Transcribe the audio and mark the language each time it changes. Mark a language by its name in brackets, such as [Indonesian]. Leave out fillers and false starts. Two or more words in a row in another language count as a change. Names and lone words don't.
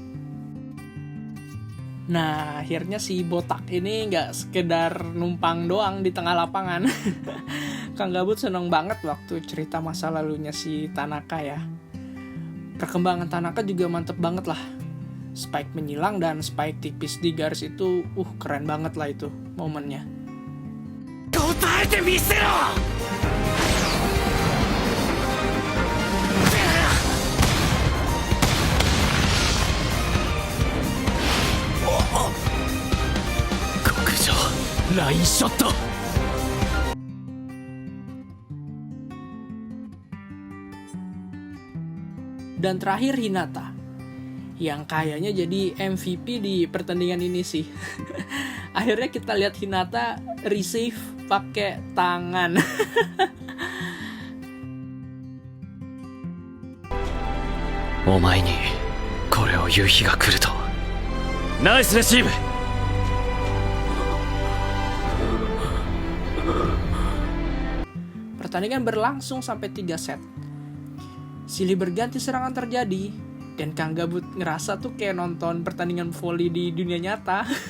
[Indonesian] Nah, akhirnya si botak ini nggak sekedar numpang doang di tengah lapangan. Kang Gabut seneng banget waktu cerita masa lalunya si Tanaka ya. Perkembangan Tanaka juga mantep banget lah. Spike menyilang dan spike tipis di garis itu, keren banget lah itu momennya. [Japanese] 答えてみせろ。極上ラインショット。 [Indonesian] Dan terakhir Hinata, yang kayaknya jadi MVP di pertandingan ini sih. Akhirnya kita lihat Hinata receive pakai tangan. [Japanese] お前にこれを言う日が来ると。ナイスレシーブ。 [Indonesian] Pertandingan Pertandingan berlangsung sampai 3 set. Silih berganti serangan terjadi, dan Kang Gabut ngerasa tuh kayak nonton pertandingan volley di dunia nyata.